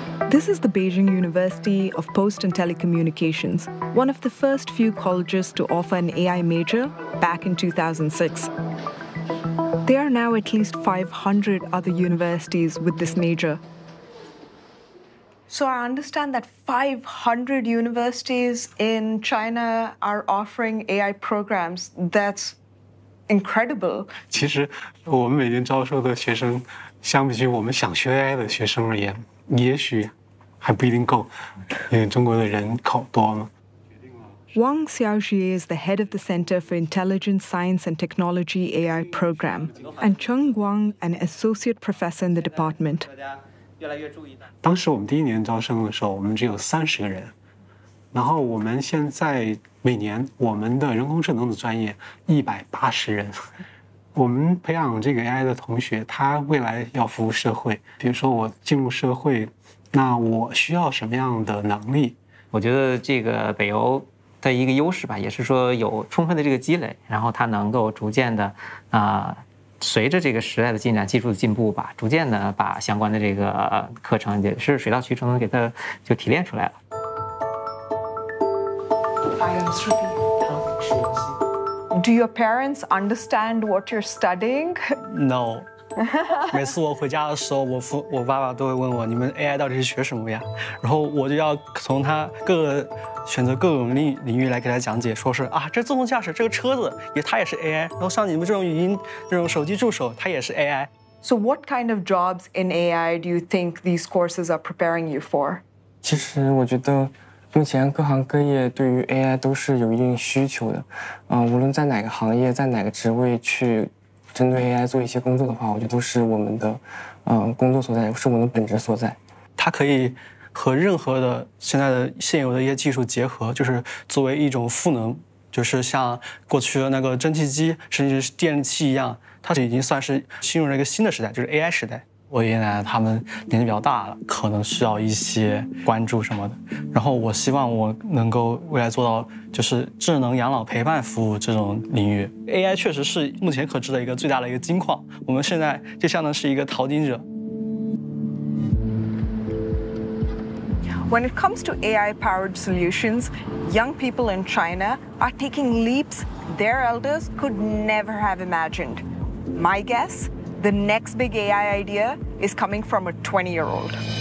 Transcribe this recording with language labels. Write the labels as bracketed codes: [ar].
[en] This is the Beijing University of Post and Telecommunications, one of the first few colleges to offer an AI major back in 2006. There are now at least 500 other universities with this major. So I understand that 500 universities in China are offering AI programs. That's incredible. [zh] 其实我们北京招收的学生相比于我们想学 AI 的学生而言也许还不一定够，因为中国的人口多嘛。 [en] Wang Xiaoxie is the head of the Center for Intelligent Science and Technology AI Program, and Cheng Guang, an associate professor in the department. [zh] 当时我们第一年招生的时候，我们只有30个人。然后我们现在每年我们的人工智能的专业180人。我们培养这个 AI 的同学，他未来要服务社会。比如说我进入社会，那我需要什么样的能力？我觉得这个北邮的一个优势吧，也是说有充分的这个积累，然后它能够逐渐的随着这个时代的进展，技术的进步吧，逐渐的把相关的这个课程也是水到渠成的给它就提炼出来了。 [en] I am Shruti. Do your parents understand what you're studying? No. [zh] 每次我回家的时候，我爸爸都会问我，你们 AI 到底是学什么呀？然后我就要从他各个选择各种领域来给他讲解，说是啊，这自动驾驶这个车子它也是 AI， 然后像你们这种语音这种手机助手，它也是 AI。 [en] So what kind of jobs in AI do you think these courses are preparing you for？ [zh] 其实我觉得，目前各行各业对于 AI 都是有一定需求的，无论在哪个行业，在哪个职位去针对 AI 做一些工作的话，我觉得都是我们的工作所在，是我们的本职所在。它可以和任何的现在的现有的一些技术结合，就是作为一种赋能，就是像过去的那个蒸汽机甚至是电器一样，它已经算是进入了一个新的时代，就是 AI 时代。我爷爷奶奶他们年纪比较大了，可能需要一些关注什么的，然后我希望我能够未来做到就是智能养老陪伴服务这种领域。 AI 确实是目前可知的一个最大的一个金矿，我们现在就相当是一个淘金者。 [en] When it comes to AI-powered solutions, young people in China are taking leaps their elders could never have imagined. My guess, the next big AI idea is coming from a 20-year-old.